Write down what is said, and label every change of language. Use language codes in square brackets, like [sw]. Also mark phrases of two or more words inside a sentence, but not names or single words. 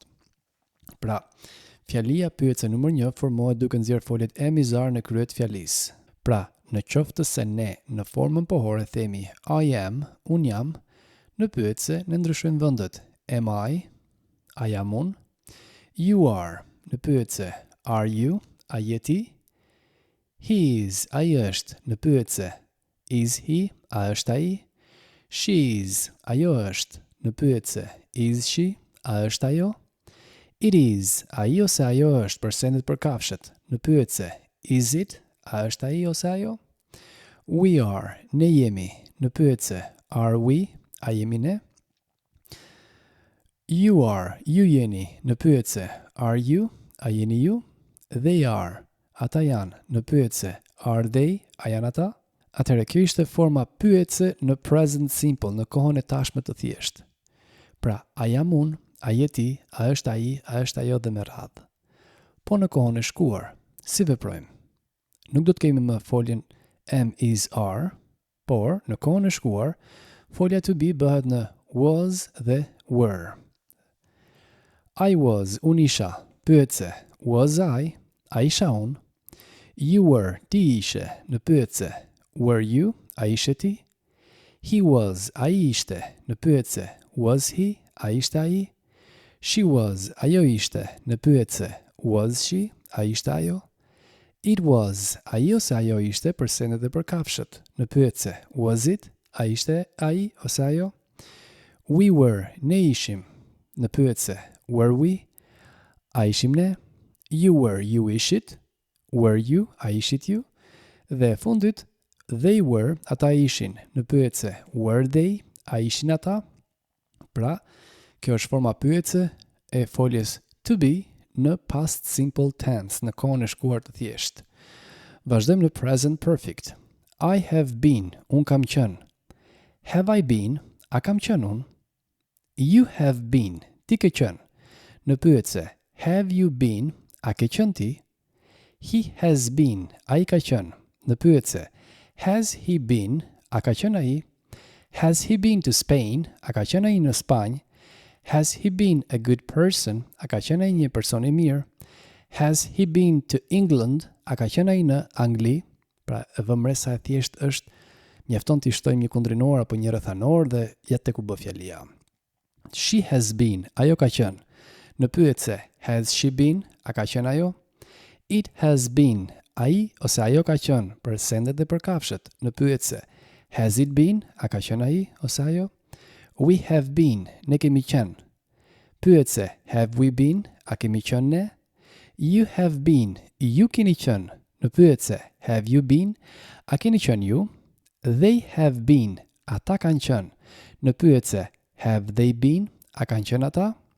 [sq] Pra, fjalia pyetëse numër 1 formohet duke nxjerrë foljet e mizar në krye të fjalisë. Pra, në qoftë se ne në formën pohore themi [en] I am, [sq] un jam, në pyetëse ne ndryshojmë vendet. [en] Am I [sq] jam unë. [en] You are, [sq] në pyetëse [en] are you, [sq] a je ti. [en] He is, [sq] ai është, në pyetëse [en] is he, [sq] a është ai. [en] She is, [sq] ajo është, në pyetëse [en] is she, [sq] a është ajo. [en] It is, [sq] ai ose ajo është për sendet për kafshët, në pyetëse [en] is it, [sq] a është ai ose ajo. [en] We are, [sq] ne jemi, në pyetëse [en] are we, [sq] a jemi ne. [en] You are, [sq] ju jeni, në pyetëse [en] are you, [sq] a jeni ju. [en] They are, [sq] ata janë, në pyetëse [en] are they, [sq] a janë ata. Atëherë, kjo ishte forma pyetëse në [en] present simple, [sq] në kohën e tashme të thjeshtë. Pra, a jam unë, a je ti, a është ai, a është ajo dhe me radhë. Po në kohën e shkuar, si veprojmë? Nuk do të kemi më foljen [en] am, is, are, [sq] por në kohën e shkuar, folja [en] to be [sq] bëhet në was dhe were. [en] I was, [sq] unë isha, pyetëse [en] was I, [sq] a isha unë. [en] You were, [sq] ti ishe, në pyetëse [en] were you, [sq] a ishe ti. [en] He was, [sq] a i ishte, në pyetëse [en] was he, [sq] a ishte a i. [en] She was, [sq] ajo ishte, në pyetëse [en] was she, [sq] a ishte ajo. [en] It was, [sq] a i ose ajo ishte për sendet dhe për kafshët, në pyetëse [en] was it, [sq] a ishte a i ose ajo. [en] We were, [sq] ne ishim, në pyetëse [en] were we, [sq] a ishim ne. [en] You were, [sq] ju ishit. [en] Were you, [sq] a ishit ju. Dhe fundit, [en] they were, [sq] ata ishin, në pyetëse [en] were they, [sq] a ishin ata. Pra, kjo është forma pyetëse e foljes [en] to be [sq] në [en] past simple tense, [sq] në kohën e shkuar të thjeshtë. Vazhdojmë në [en] present perfect. I have been, [sq] un kam qenë. [en] Have I been, [sq] a kam qenë un. [en] You have been, [sq] ti ke qenë. Në pyetëse [en] have you been, [sq] a ke qenë ti. [en] He has been, [sq] a i ka qenë. Në pyetëse [en] has he been, [sq] a ka qenë a i. [en] Has he been to Spain, [sq] a ka qenë a i në Spanjë. [en] Has he been a good person, [sq] a ka qenë a i një person i mirë. [en] Has he been to England, [sq] a ka qenë a i në Angli. Pra, e vëmre sa e thjesht është, mjafton të shtojmë një kundrinor apo një rrethanor dhe jetë ku bë fjalia. [en] She has been, [sq] ajo ka qenë. Në pyetëse [en] has she been, [sq] a ka qenë ajo. [en] It has been, [sq] a i ose ajo ka qenë për sendet dhe për kafshët. Në pyetëse [en] has it been, [sq] a ka qenë a i ose ajo. [en] We have been, [sq] ne kemi qenë. Pyetëse [en] have we been, [sq] a kemi qenë ne. [en] You have been, [sq] ju keni qenë. Në pyetëse [en] have you been, [sq] a keni qenë ju. [en] They have been, [sq] ata kanë qenë. Në pyetëse [en] have they been, [sq] a kanë qenë ata.